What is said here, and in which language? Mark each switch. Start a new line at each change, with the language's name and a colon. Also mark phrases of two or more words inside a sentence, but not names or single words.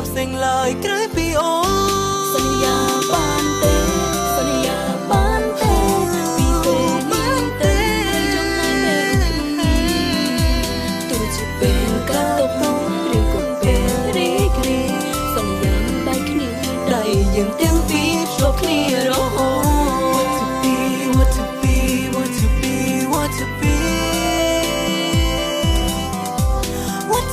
Khmer: ផ្សេងឡើយក្រៅពីអូនសន្យាបានទេសន្យាបានទេពីពេលនេះទៅចំណាយពេលគ្នាទោះជាពេលកាន់ទុកឬក៏ពេលរីករាយសន្យាបែកគ្នាដៃយើងទាំងពីរភ្ជាប់គ្នារហូត
English: What to be what to be
Khmer: what to be